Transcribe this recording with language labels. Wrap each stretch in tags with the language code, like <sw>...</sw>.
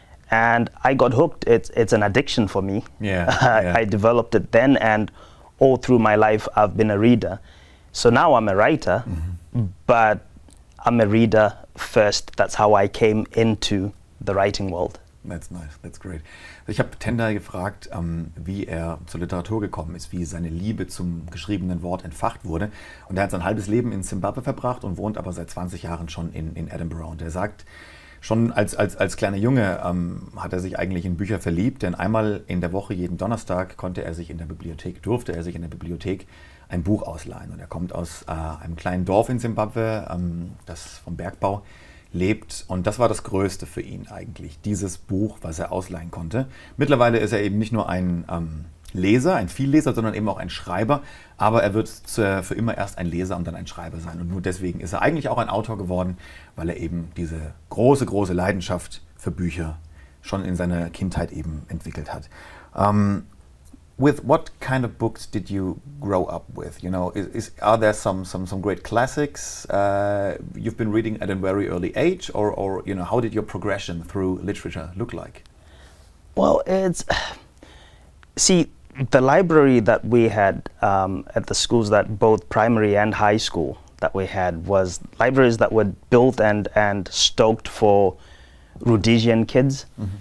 <en>And I got hooked. It's an addiction for me. Yeah. I developed it then, and all through my life I've been a reader. So now I'm a writer, but I'm a reader first. That's how I came into the writing world. That's nice, that's great.</en> <de>Ich habe Tendai gefragt, wie er zur Literatur gekommen ist, wie seine Liebe zum geschriebenen Wort entfacht wurde. Und er hat sein halbes Leben in Zimbabwe verbracht und wohnt aber seit 20 Jahren schon in Edinburgh. Und er sagt, Schon als kleiner Junge hat er sich eigentlich in Bücher verliebt, denn einmal in der Woche, jeden Donnerstag, durfte er sich in der Bibliothek ein Buch ausleihen. Und er kommt aus einem kleinen Dorf in Simbabwe, das vom Bergbau lebt. Und das war das Größte für ihn eigentlich, dieses Buch, was er ausleihen konnte. Mittlerweile ist er eben nicht nur ein Leser, ein Vielleser, sondern eben auch ein Schreiber. Aber er wird für immer erst ein Leser und dann ein Schreiber sein. Und nur deswegen ist er eigentlich auch ein Autor geworden, weil er eben diese große, große Leidenschaft für Bücher schon in seiner Kindheit eben entwickelt hat.</de> <en>With what kind of books did you grow up with? You know, are there some great classics you've been reading at a very early age, or you know, how did your progression through literature look like? Well, see, the library that we had at the schools, that both primary and high school that we had, was libraries that were built and stoked for Rhodesian kids. Mm-hmm.</en>